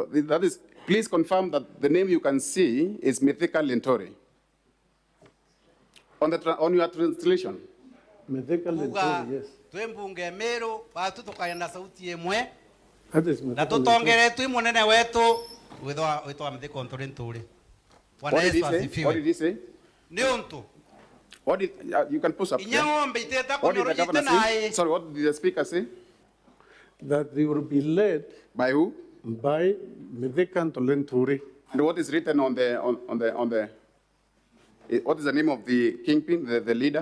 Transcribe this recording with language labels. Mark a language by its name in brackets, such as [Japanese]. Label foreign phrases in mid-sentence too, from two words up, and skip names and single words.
[English] That is, please confirm that the name you can see is Mithika Lintori. On your translation. Mithika Lintori, yes. [Meru] Twembunge Meru watu tukaenda sauti emwe [English] That is [Meru] na Mithika tutongere twi munene wetu witwa Mithika Lintori. [English] What did he say? What did he say? [Meru] Ni untu. [English] What did you can post up? [Meru] Inyang'ombe iteta [English] What did the governor say? [Meru] naye. [English] Sorry, what did the speaker say? That they will be led by who? By Mithika Lintori. And what is written on the what is the name of the kingpin, the leader?